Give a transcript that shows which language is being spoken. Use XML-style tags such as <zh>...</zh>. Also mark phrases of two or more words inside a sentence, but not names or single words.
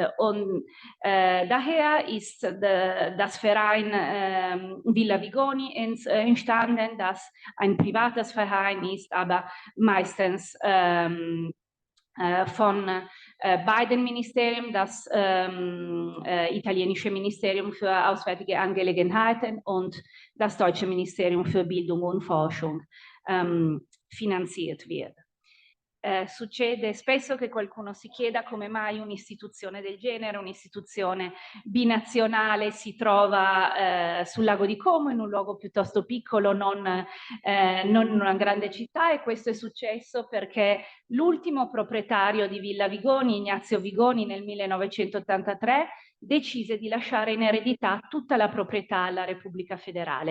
<de>Und daher ist das Verein Villa Vigoni entstanden, das ein privates Verein ist, aber meistens von beiden Ministerien, das italienische Ministerium für Auswärtige Angelegenheiten und das deutsche Ministerium für Bildung und Forschung, finanziert wird.</de> <it>Succede spesso che qualcuno si chieda come mai un'istituzione del genere, un'istituzione binazionale, si trova sul lago di Como, in un luogo piuttosto piccolo, non in una grande città, e questo è successo perché l'ultimo proprietario di Villa Vigoni, Ignazio Vigoni, nel 1983 decise di lasciare in eredità tutta la proprietà alla Repubblica Federale.</it>